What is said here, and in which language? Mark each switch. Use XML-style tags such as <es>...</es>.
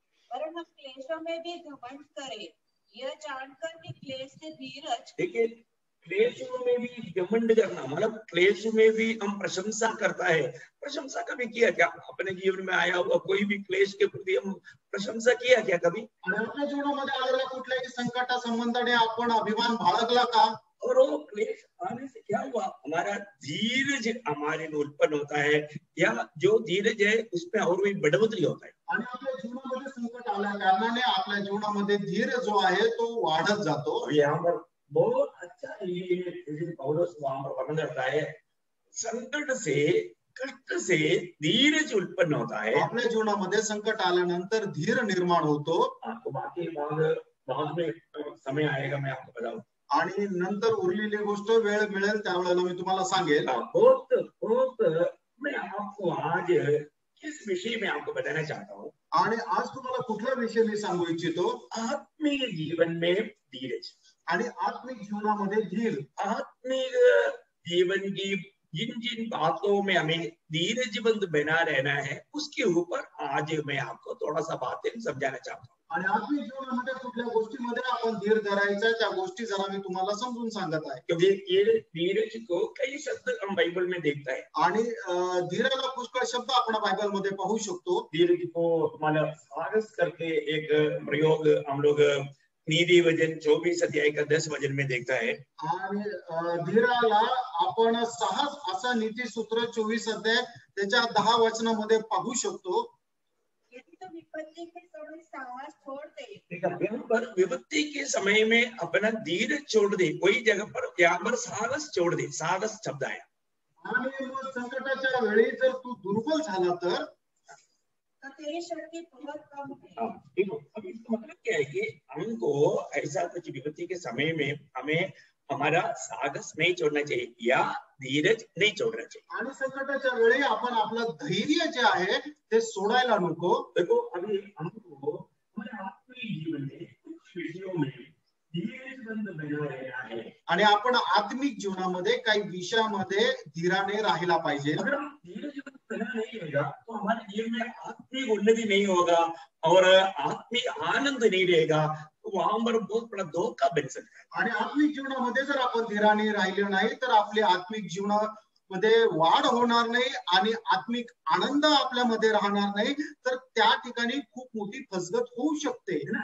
<hi>पर हम क्लेशों में भी घमंड करें, यह जानकर कि क्लेश से धीरज. देखिए क्लेशों में भी घमंड करना मतलब क्लेश में भी हम प्रशंसा करता है. प्रशंसा कभी किया क्या? अपने जीवन में आया हुआ कोई भी क्लेश के प्रति हम प्रशंसा किया क्या कभी?</hi> <mr>आणि आपल्या जीवनामध्ये आलेल्या कुठल्याही संकटा संबंधाने आपण अभिमान बाळगला का?</mr> <hi>और वो क्लेश आने से क्या हुआ? हमारा धीरज हमारे में उत्पन्न होता है या जो धीरज है उसमें और भी बढ़ोतरी होता है.</hi> <mr>आणि आपल्या जीवनामध्ये संकट आल्या कारणाने आपल्या जीवनामध्ये धीर जो आहे तो वाढत जातो.</mr> <hi>यहाँ पर बहुत अच्छा ये पौलुस वहां पर वर्णन करता है. संकट से कष्ट से धीरज उत्पन्न होता है.</hi> <mr>आपल्या जीवनामध्ये संकट आल्यानंतर धीर निर्माण होतो.</mr> <hi>आपको बाकी बाद में समय आएगा मैं आपको बताऊं.</hi> <mr>आणि नंतर उरलेली गोष्ट वेळ मिळेल त्यावेळेला मी तुम्हाला सांगेल.</mr> <hi>बहुत मैं आपको आज किस विषय में आपको बताना चाहता हूँ.</hi> <mr>आणि आज तुम्हाला कुठला विषय मी सांगू इच्छितो?</mr> <hi>आत्मीय जीवन में धीरज.</hi> <mr>आणि आत्मिक जीवनामध्ये धीर.</mr> <hi>आत्मिक जीवन की जिन जिन बातों में हमें धीरजवंत बना रहना है उसके ऊपर आज मैं आपको थोड़ा सा बातें समझाना चाहता हूँ.</hi> <mr>आणि आत्मिक जीवनामध्ये कुठल्या गोष्टीमध्ये आपण धीर धरायचा त्या गोष्टी जरा मी तुम्हाला समजून सांगत आहे.</mr> <hi>क्योंकि ये धीरज को कई शब्द हम बाइबल में देखता है.</hi> <mr>आणि धीराला पुष्कळ शब्द आपण बायबल मध्ये पाहू शकतो.</mr> <hi>धीरज को मतलब साहस करके एक प्रयोग हम लोग नीति वचन 24 अध्याय का 10 वचन में देखता है.</hi> <mr>आणि धीराला आपण साहस असा नीती सूत्र 24 अध्याय त्याच्या 10 वचनामध्ये पाहू शकतो.</mr> <hi>यदि तो विपत्ति के समय साहस छोड़ दे. यहाँ पर विपत्ति के समय में अपना धीरज छोड़ दे. कोई जगह पर यहाँ पर साहस छोड़ दे. साहस शब्द आया.</hi> <mr>आणि मग संकटाच्या वेळी जर तू दुर्बल झाला तर</mr> <hi>तेरी शक्ति बहुत कम है. देखो अब इसका मतलब क्या है कि हमको ऐसा कुछ विपत्ति के समय में हमें हमारा साहस नहीं छोड़ना चाहिए या धीरज नहीं छोड़ना चाहिए.</hi> <mr>आणि संकटाच्या वेळी आपण आपलं धैर्य जे आहे ते सोडायला नको.</mr> <hi>देखो अभी हमको हमारे आत्मिक जीवन में कुछ विषयों में धीरजवंत बना रहना है.</hi> <mr>आणि आपण आत्मिक जीवनामध्ये काही विषयामध्ये धीराने राहिला पाहिजे.</mr> <hi>अगर हम धीरजवंत बना नहीं रहेगा तो हमारे जीवन में आत्मिक उन्नति नहीं होगा और आत्मिक आनंद नहीं रहेगा. वहां पर बहुत बड़ा धोखा बन सकता है.</hi> <mr>आणि आत्मिक जीवनामध्ये जर आपण धीराने राहिले नाही तर आपले आत्मिक जीवनामध्ये वाढ होणार नाही आणि आत्मिक आनंद आपल्यामध्ये राहणार नाही तर त्या ठिकाणी खूप मोठी फसगत होऊ शकते.</mr>